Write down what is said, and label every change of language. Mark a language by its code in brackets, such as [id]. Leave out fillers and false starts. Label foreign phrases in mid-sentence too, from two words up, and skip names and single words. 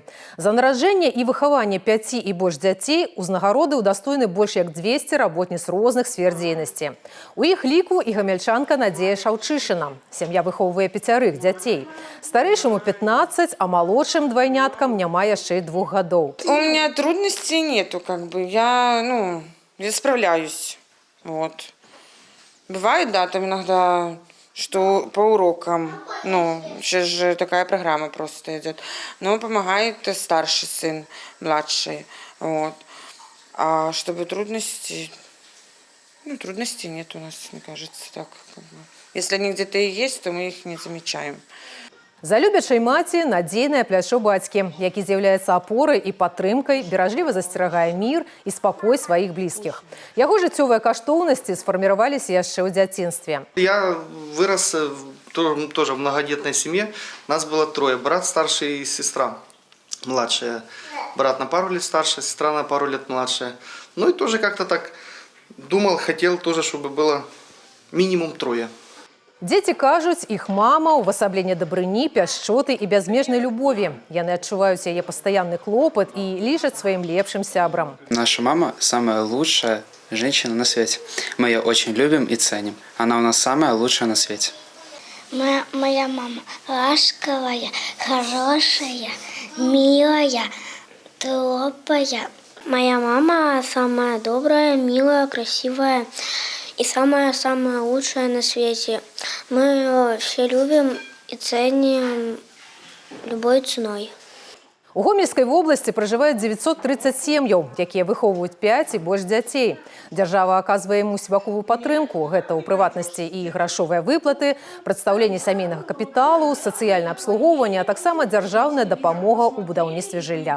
[be] За нараджэнне і выхаванне 5 і больш дзяцей узнагароды ўдастойны больш як 200 работніц розных сфер дзейнасці. У іх ліку і гамяльчанка Надзея Шаўчышына. Сям'я выхоўвае 5 дзяцей. Старэйшаму 15, а малодшым двайняткам няма яшчэ 2 гадоў. [ru] У меня трудностей нету, я справляюсь. Вот. Бывает, да, там иногда, что по урокам, сейчас же такая программа просто идет, но помогает старший сын, младший, вот. А чтобы трудностей нет у нас, мне кажется, так. Если они где-то и есть, то мы их не замечаем. [be] За любячай маці надзейнае плячо бацькі, які з'яўляецца апорай і падтрымкай, беражліва засцерагае мір і спакой сваіх блізкіх. Яго жыццёвыя каштоўнасці сфарміраваліся яшчэ ў дзяцінстве. [ru] Я вырос тоже в многодетной семье. Нас было 3: брат старший и сестра младшая. Брат на пару лет старше, сестра на пару лет младшая. Ну и тоже как-то так думал, хотел тоже, чтобы было минимум 3. Дзеці кажуць, іх мама ўвасабленне дабрыні, пяшчоты і бязмежнай любові. Яны адчуваюць яе пастаянны клопат і лічаць сваім лепшым сябрам. Наша мама самая лучшая женщина на свете. Мы ее очень любим и ценим. Она у нас самая лучшая на свете. Моя мама ласковая, хорошая, милая, теплая. Моя мама самая добрая, милая, красивая. И самая-самая лучшая на свете. Мы ее все любим и ценим любой ценой. [be] У Гомельскай вобласці пражываюць 930 сем'яў, якія выхоўваюць 5 і больш дзяцей. Дзяржава аказвае ім усебаковую падтрымку. Гэта ў прыватнасці і грашовыя выплаты, прадстаўленне сямейнага капіталу, сацыяльнае абслугоўванне, а таксама дзяржаўная дапамога ў будаўніцтве жылля.